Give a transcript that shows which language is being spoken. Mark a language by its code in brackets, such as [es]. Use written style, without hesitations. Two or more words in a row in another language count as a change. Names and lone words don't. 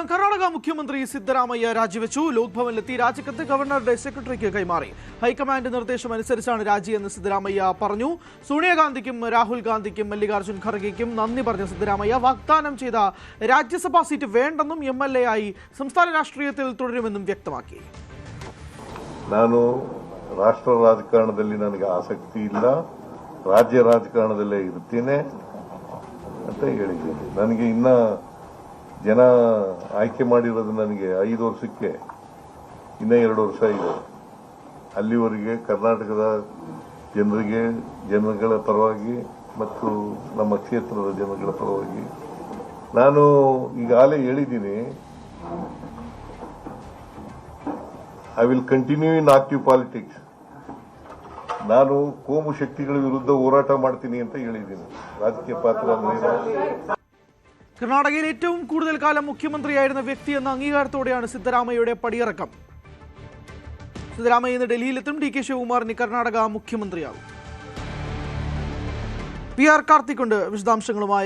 [ml] കർണാടക മുഖ്യമന്ത്രി സിദ്ധരാമയ്യ രാജിവെച്ചു. ലോക്ഭവനിലെത്തി രാജിക്കത്ത് ഗവർണറുടെ സെക്രട്ടറിക്ക് കൈമാറി. ഹൈക്കമാൻഡ് നിർദ്ദേശം അനുസരിച്ചാണ് രാജിയെന്ന് സിദ്ധരാമയ്യ പറഞ്ഞു. സോണിയാഗാന്ധിക്കും രാഹുൽ ഗാന്ധിക്കും മല്ലികാർജുൻ ഖർഗെയ്ക്കും നന്ദി പറഞ്ഞ സിദ്ധരാമയ്യ വാഗ്ദാനം ചെയ്ത രാജ്യസഭാ സീറ്റ് വേണ്ടെന്നും MLA ആയി സംസ്ഥാന രാഷ്ട്രീയത്തിൽ തുടരുമെന്നും വ്യക്തമാക്കി. [kn] ನಾನು ರಾಷ್ಟ್ರ ರಾಜಕಾರಣದಲ್ಲಿ ನನಗೆ ಆಸಕ್ತಿ ಇಲ್ಲ, ರಾಜ್ಯ ರಾಜಕಾರಣದಲ್ಲೇ ಇರ್ತೀನಿ ಅಂತ ಹೇಳಿದ್ದೀನಿ. ನನಗೆ ಇನ್ನ ಜನ ಆಯ್ಕೆ ಮಾಡಿರೋದು ನನಗೆ 5 ವರ್ಷಕ್ಕೆ ಇನ್ನ 2 ವರ್ಷ ಇದೆ. ಅಲ್ಲಿವರೆಗೆ ಕರ್ನಾಟಕದ ಜನರಿಗೆ, ಜನಗಳ ಪರವಾಗಿ ಮತ್ತು ನಮ್ಮ ಕ್ಷೇತ್ರದ ಜನಗಳ ಪರವಾಗಿ ನಾನು ಈಗಾಗಲೇ ಹೇಳಿದ್ದೀನಿ, [en] I will continue in active politics. [kn] ನಾನು ಕೋಮು ಶಕ್ತಿಗಳ ವಿರುದ್ಧ ಹೋರಾಟ ಮಾಡ್ತೀನಿ ಅಂತ ಹೇಳಿದ್ದೀನಿ. ರಾಜಕೀಯ ಪಾತ್ರ [ml] കർണാടകയിൽ ഏറ്റവും കൂടുതൽ കാലം മുഖ്യമന്ത്രിയായിരുന്ന വ്യക്തി എന്ന അംഗീകാരത്തോടെയാണ് സിദ്ധരാമയ്യയുടെ പടിയിറക്കം. സിദ്ധരാമയ്യ ഇന്ന് ഡൽഹിയിലെത്തും. DK ശിവകുമാറിന് കർണാടക മുഖ്യമന്ത്രിയാകും. PR കാർത്തിക് ഉണ്ട് വിശദാംശങ്ങളുമായി.